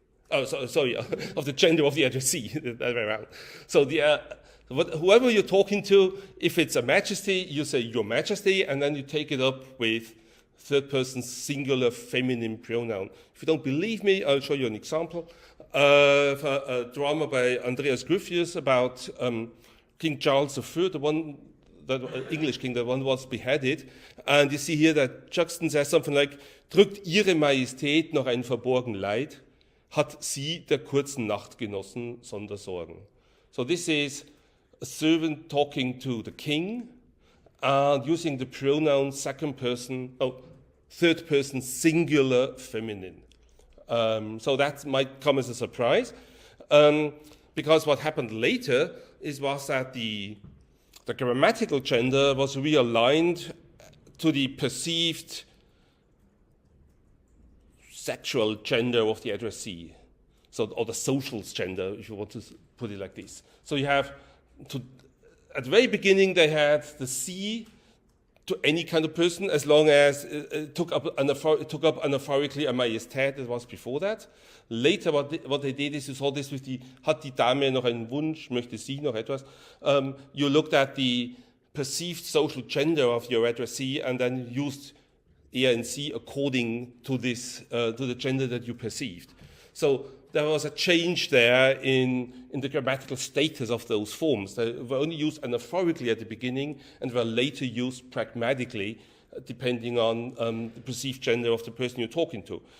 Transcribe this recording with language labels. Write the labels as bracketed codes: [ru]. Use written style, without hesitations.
[en] Of the gender of the addressee, that way around. So whoever you're talking to, if it's a majesty, you say Your Majesty, and then you take it up with third-person singular feminine pronoun. If you don't believe me, I'll show you an example. A drama by Andreas Gryphius about King Charles III, the one that English king, the one was beheaded. And you see here that Juxton says something like, [de] drückt Ihre Majestät noch ein verborgen Leid, hat sie der kurzen Nacht genossen, sonder Sorgen. [en] So this is a servant talking to the king and using the pronoun third person singular feminine. So that might come as a surprise, because what happened later was that the grammatical gender was realigned to the perceived sexual gender of the addressee, or the social gender, if you want to put it like this. So you have, at the very beginning, they had the C to any kind of person, as long as it took up anaphorically a Majestät. It was before that. Later, what they did is, you saw this with the [de] hat die Dame noch einen Wunsch, möchte sie noch etwas. [en] You looked at the perceived social gender of your addressee and then used er and sie according to this, to the gender that you perceived. So there was a change there in the grammatical status of those forms. They were only used anaphorically at the beginning and were later used pragmatically, depending on the perceived gender of the person you're talking to.